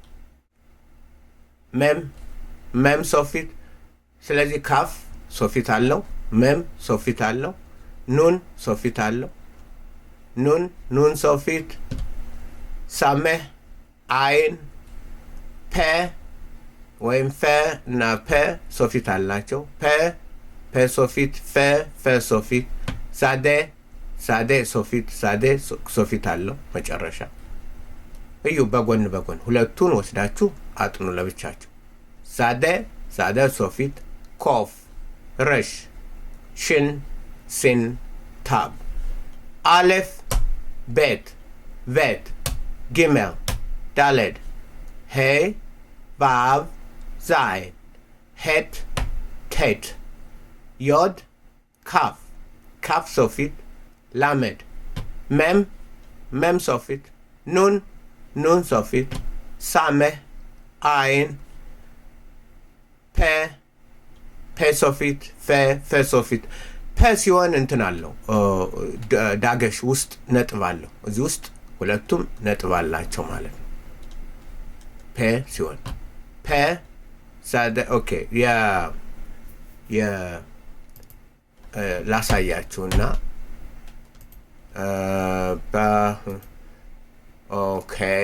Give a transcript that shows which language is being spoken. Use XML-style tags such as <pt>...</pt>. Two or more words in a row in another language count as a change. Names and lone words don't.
<am>ሜም ሶፊት። ስለዚህ ካፍ ሶፊት አለው፣ ሜም ሶፊት አለው፣ ኑን ሶፊት አለው። ኑን ሶፊት ሳሜህ አይን ፔ ወይም ፌ እና ፔ ሶፊት አላቸው። ፔ ሶፊት ፌ ሶፊት ሳዴ ሶፊት አለው መጨረሻ። እዩ በጎን ሁለቱን ወስዳችሁ አጥኑ ለብቻቸው። ሳደ ሶፊት ኮፍ ረሽ ሽን ሲን ታብ አሌፍ ቤት vet gimel daled he vav zayin het tet yod kaf kaf sofit lamed mem sofit nun sofit sameh ayin pe sofit fe sofit ፐ ሲሆን እንትን አለው ዳገሽ ውስጥ ነጥብ አለው እዚህ ውስጥ ሁለቱም ነጥብ አላቸው ማለት ነው ፐ ሲሆን ፐ ሳደ ኦኬ ያ ላሳያችሁና ኦኬ</am>